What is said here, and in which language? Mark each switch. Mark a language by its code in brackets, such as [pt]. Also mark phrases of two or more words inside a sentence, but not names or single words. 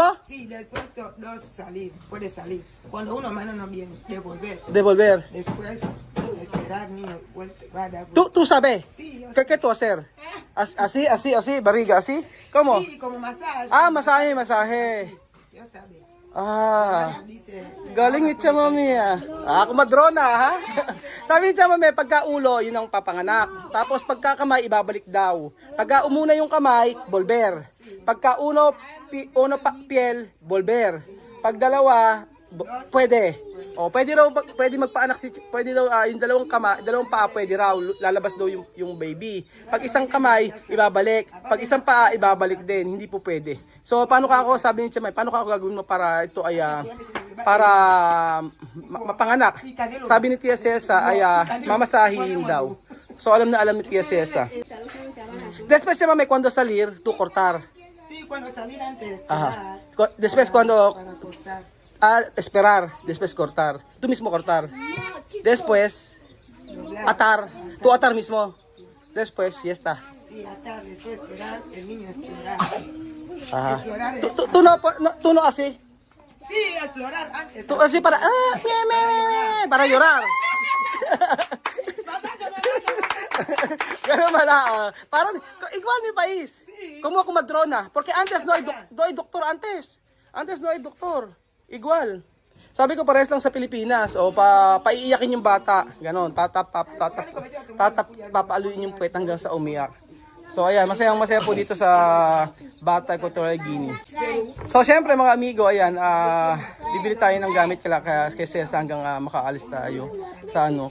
[es] Sí, después dos salir, puede salir. Cuando una mano no viene, devolver. Devolver. Después, esperar, niño, va a dar. ¿Tú sabes? Sí, yo sé. ¿Qué tú hacer? Así, barriga, así. ¿Cómo? Sí, como masaje. Masaje. Yo sabe. Dice, [tl] Galing ni Chamami kumadrona ha. Sabi ni Chamami, pagka ulo, yun ang papanganak. Tapos pagka kamay, ibabalik daw. Pagka umuna yung kamay, [es] volver. Pagka uno piel, volver. [tl] Pag dalawa, pwede. Pwede magpaanak pwede daw yung dalawang paa pwede raw, lalabas daw yung baby. Pag isang kamay, ibabalik. Pag isang paa, ibabalik din. Hindi po pwede. So paano sabi ni Chamay, paano ako gagawin mo para ito ay mapanganak? Sabi ni Tia Cesar ay mamasahin daw. So alam ni Tia Cesar. [es] Después Chamay, cuando salir, tú cortar. sí, cuando salir antes. Después cuando esperar, después cortar. Tú mismo cortar. Después atar. Tú atar mismo. Después, ya está. Sí, atar, después esperar, el niño explorar. Explorar es... Tú no así. Sí, explorar antes. Tú así para llorar. [tl] Ganun mala, parang, [es] igual ni país. Como ako madrona. Porque antes no hay doktor antes. Antes no hay doktor. Igual. [tl] Sabi ko parehas lang sa Pilipinas. O paiiyakin yung bata. Ganon. Papaaluin yung puwet hanggang sa umiyak. So ayan, masaya po dito sa Bata Equatorial Guinea. So syempre mga amigo, ayan, bibili tayo ng gamit kay Cesar hanggang makaalis tayo sa ano.